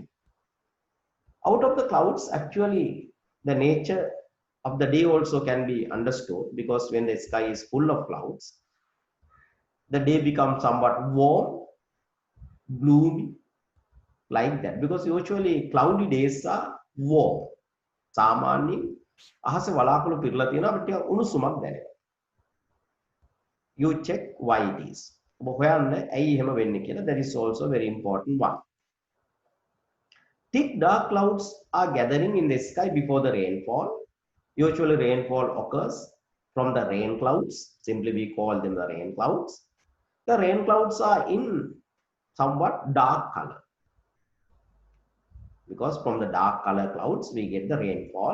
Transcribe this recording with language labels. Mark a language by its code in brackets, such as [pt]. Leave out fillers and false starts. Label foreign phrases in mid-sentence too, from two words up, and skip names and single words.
[en] Out of the clouds, actually, the nature of the day also can be understood, because when the sky is full of clouds, the day becomes somewhat warm, gloomy, like that. Because usually cloudy days are warm. [si] සාමාන්‍යයෙන් අහසේ වලාකුළු පිරලා තියෙනවා අපිට ටිකක් උණුසුමක් දැනෙනවා. [en] You check why it is. [si] ඔබ හොයන්න ඇයි එහෙම වෙන්නේ කියලා. [en] That is also very important one. Thick dark clouds are gathering in the sky before the rainfall. Usually rainfall occurs from the rain clouds. Simply we call them the rain clouds. The rain clouds are in somewhat dark color, because from the dark color clouds we get the rainfall.